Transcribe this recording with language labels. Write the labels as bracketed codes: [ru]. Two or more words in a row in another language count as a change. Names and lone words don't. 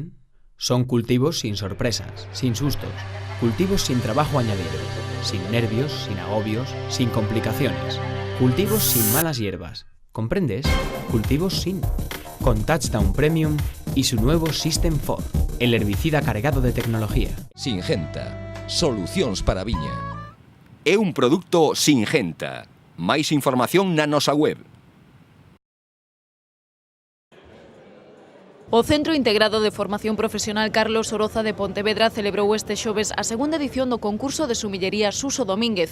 [es] Son cultivos sin sorpresas, sin sustos. Cultivos sin trabajo añadido, sin nervios, sin agobios, sin complicaciones. Cultivos sin malas hierbas. ¿Comprendes? Cultivos sin. Con Touchdown Premium y su nuevo System 4, el herbicida cargado de tecnología. Singenta. [gl] Solucións para a viña. É un produto Singenta. Máis información na nosa web. O Centro Integrado de Formación Profesional Carlos Oroza de Pontevedra celebrou este xoves a segunda edición do concurso de sumillería Suso Domínguez.